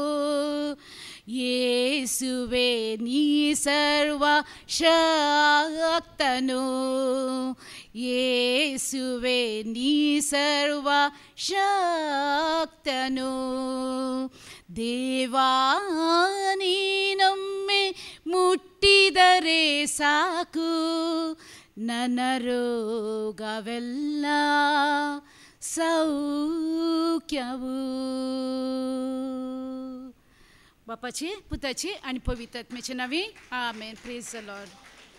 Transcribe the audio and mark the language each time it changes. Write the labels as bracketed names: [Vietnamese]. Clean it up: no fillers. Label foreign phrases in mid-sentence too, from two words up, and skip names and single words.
[Kannada] ಯೇಸುವೆ ನೀ ಸರ್ವ ಶಕ್ತನು, ಯೇಸುವೆ ನೀ ಸರ್ವ ಶಕ್ತನು. ದೇವಾ ನೀನೊಮ್ಮೆ ಮುಟ್ಟಿದರೆ ಸಾಕು, ನನ್ನ ರೋಗವೆಲ್ಲ सौख्यवू. [Konkani] बापाचे, पुताचे आणि पवित्र आत्म्याचे नावे आमेन. [English] Praise the Lord.